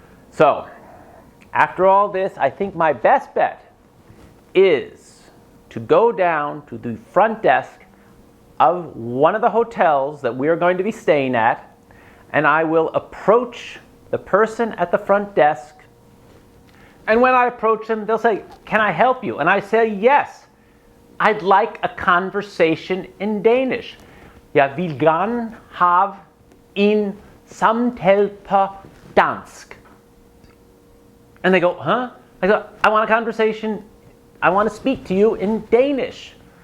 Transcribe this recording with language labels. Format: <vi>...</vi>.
<en>So, after all this, I think my best bet is to go down to the front desk of one of the hotels that we're going to be staying at, and I will approach the person at the front desk. And when I approach them, they'll say, can I help you? And I say, yes, I'd like a conversation in Danish.</en> <da>Jeg vil gerne have en samtale på dansk.</da> <en>And they go, huh? I go, I want a conversation. I want to speak to you in Danish.</en>